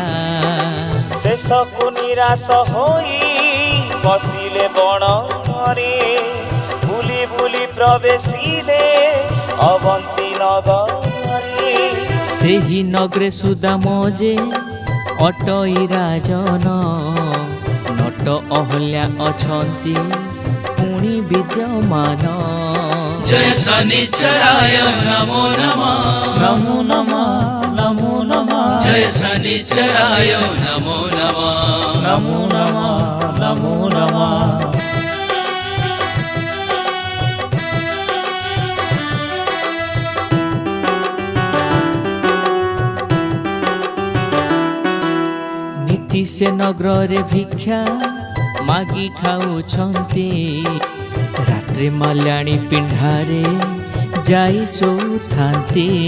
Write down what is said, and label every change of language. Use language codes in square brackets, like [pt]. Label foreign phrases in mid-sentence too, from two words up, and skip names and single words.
[or] ଶେଷକୁ ନିରାଶ ହୋଇ ବସିଲେ ବଣରେ, ବୁଲି ବୁଲି ପ୍ରବେଶିଲେ ଅବନ୍ତୀ ନଗରେ। ସେହି ନଗରେ ସୁଦାମ ଯେ ଅଟଇ ରାଜନ, ନଟ ଅହଲ୍ୟା ଅଛନ୍ତି ପୁଣି ବିଦ୍ୟମାନ। [sa] जय शनिश्चराय नमो नमः ନମୋ ନମଃ ନମୋ ନମଃ जय शनिश्चराय नमो नमः ନମୋ ନମଃ ନମୋ ନମଃ। [or] ନୀତି ସେ ନଗରରେ ଭିକ୍ଷା ମାଗି ଖାଉଛନ୍ତି, ରାତ୍ରି ମାଲ୍ୟାଣୀ ପିଣ୍ଡାରେ ଯାଇ ଶୋଉଥାନ୍ତି।